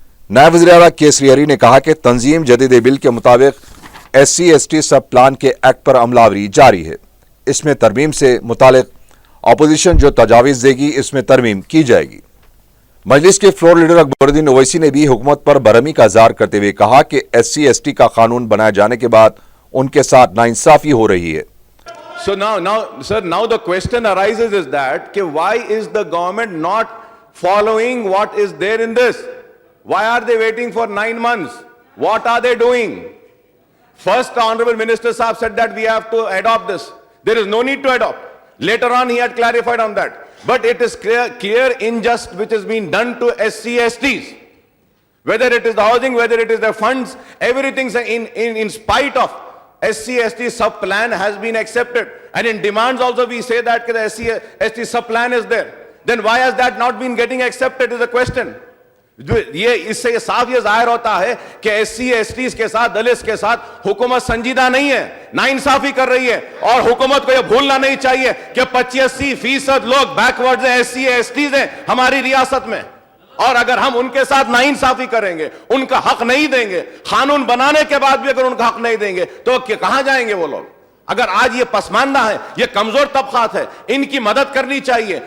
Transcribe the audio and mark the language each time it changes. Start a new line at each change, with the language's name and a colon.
Urdu: نائب وزیر اعلیٰ کے سری ہری نے کہا کہ تنظیم جدید بل کے مطابق SC/ST سب پلان کے ایکٹ پر عمل آوری جاری ہے. اس میں ترمیم سے متعلق اپوزیشن جو تجاویز دے گی اس میں ترمیم کی جائے گی. مجلس کے فلور لیڈر اکبر الدین اویسی نے بھی حکومت پر برہمی کا اظہار کرتے ہوئے کہا کہ SC/ST کا قانون بنائے جانے کے بعد ان کے ساتھ ناانصافی ہو رہی ہے.
English: So now the question arises is that why is the government not following what is there in this? Why are they waiting for 9 months? What are they doing? First, the Honorable Minister Saab said that we have to adopt this. There is no need to adopt. Later on, he had clarified on that. But it is clear injustice which is being done to SC/STs. Whether it is the housing, whether it is the funds, everything in spite of SC/ST sub-plan has been accepted. And in demands also we say that the SC/ST sub-plan is there. Then why has that not been getting accepted is a question.
Urdu: یہ اس سے صاف یہ ظاہر ہوتا ہے کہ SC/STs کے ساتھ, دلتس کے ساتھ حکومت سنجیدہ نہیں ہے, ناانصافی کر رہی ہے. اور حکومت کو یہ بھولنا نہیں چاہیے کہ 85% لوگ بیک ورڈ ہیں, SC/STs ہیں ہماری ریاست میں. اور اگر ہم ان کے ساتھ ناانصافی کریں گے, ان کا حق نہیں دیں گے, قانون بنانے کے بعد بھی اگر ان کا حق نہیں دیں گے تو کہاں جائیں گے وہ لوگ؟ اگر آج یہ پسماندہ ہے, یہ کمزور طبقات ہے, ان کی مدد کرنی چاہیے.